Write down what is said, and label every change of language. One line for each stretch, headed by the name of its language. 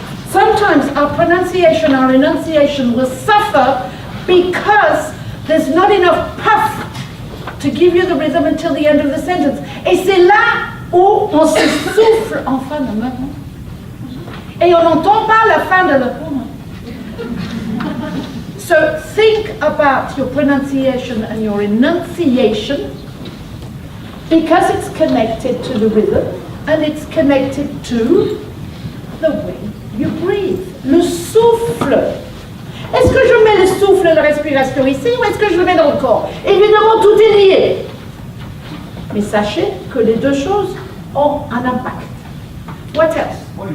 English: Sometimes our pronunciation, our enunciation will suffer because there's not enough puff to give you the rhythm until the end of the sentence.
French: Et c'est là où on se souffle en fin de mot. Et on n'entend pas la fin de la mot.
English: So think about your pronunciation and your enunciation because it's connected to the rhythm and it's connected to the way you breathe.
French: Le souffle. Est-ce que je mets le souffle, la respiration ici ou est-ce que je le mets dans le corps? Évidemment, tout est lié. Mais sachez que les deux choses ont un impact.
English: What else?